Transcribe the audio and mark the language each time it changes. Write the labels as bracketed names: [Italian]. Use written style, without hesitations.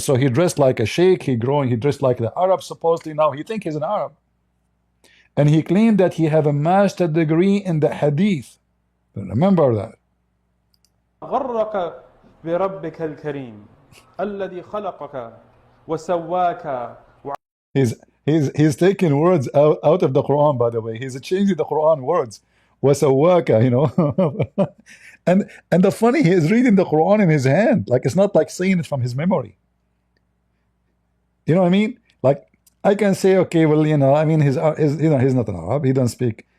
[English] So he dressed like a sheikh. He dressed like the Arab supposedly. Now he think he's an Arab. And he claimed that he have a master degree in the hadith. Remember that. [Arabic] غرك بربك الكريم الذي خلقك وسواك. [English] He's taking words out of the Quran, by the way. He's changing the Quran words. Wasawaka, you know. and the funny, he is reading the Quran in his hand. Like, it's not like saying it from his memory. You know what I mean? Like, I can say, okay, well, you know, I mean, he's you know, he's not an Arab. He don't speak.